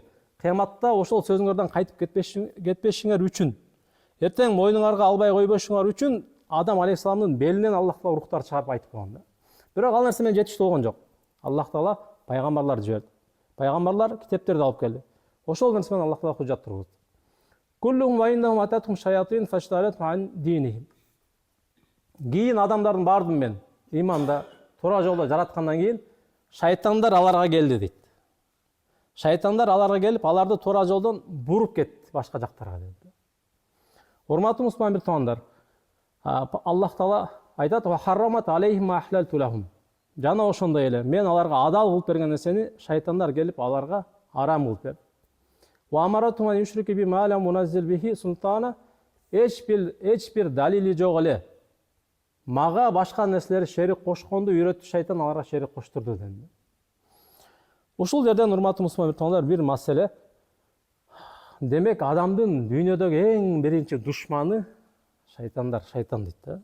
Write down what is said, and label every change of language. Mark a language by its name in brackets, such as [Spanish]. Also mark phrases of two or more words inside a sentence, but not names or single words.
[Kyrgyz] Кыяматта ошол сөзүңөрдөн кайтып кетпешиңер үчүн, эртең мойнуңарга албай койбошуңар үчүн Адам алейхисаламдын белинен Аллах Таала рухтар чыгарып айтып койгон да. Бирок ал нерсе менен жетиштүү болгон жок. Аллах Таала пайгамбарларды жиберди. Пайгамбарлар китептерди алып келди. Ошол нерсе менен Аллах Таала хужат тургузду. [Arabic] كلهم وإنهم أتتهم الشياطين فاجتالت عن دينهم. [Kyrgyz] Кийин адамдардын баардыгын мен иманда, туура жолдо жараткандан кийин шайтандар аларга келди дейт. Шайтандар аларга келип, аларды туура жолдон буруп кетти башка жактарга дейт. Урматтуу мусулман бир туугандар, Аллах Таала айтат: [Arabic] "وحرمت عليهم أحللت لهم." [Kyrgyz] Жана ошондой эле мен аларга адал кылып берген нерсени шайтандар келип аларга арам кылып берди. [Arabic] وأمرتهم أن يشركوا بي ما لم أنزل به سلطانا. [Kyrgyz] Эч бир далили жок эле мага башка нерселер шерик кошконду үйрөттү шайтан, аларга шерик коштурду dedi. Ушул жерден урматтуу мусулман туугандар бир маселе. Демек адамдын дүйнөдөгү эң биринчи душманы шайтандар, шайтан дейт да.